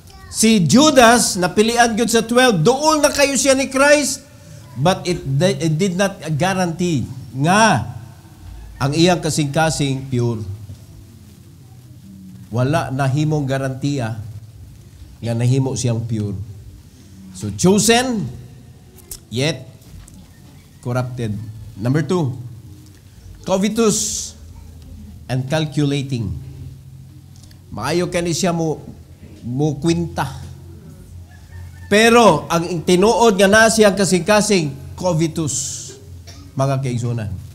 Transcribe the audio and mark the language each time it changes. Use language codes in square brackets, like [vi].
[ceb] Si Judas, napilian gyud sa 12, dool na kayo siya ni Christ, [en] but it did not guarantee [ceb] nga ang iyang kasing-kasing pure. Wala nahimong garantiya nga nahimo siyang pure. [en] So, chosen, yet corrupted. Number 2, covetous and calculating. [ceb] Maayo kani siya mo kwinta. Pero ang tinuod nga na siyang kasing-kasing covetous, mga kaigsunan.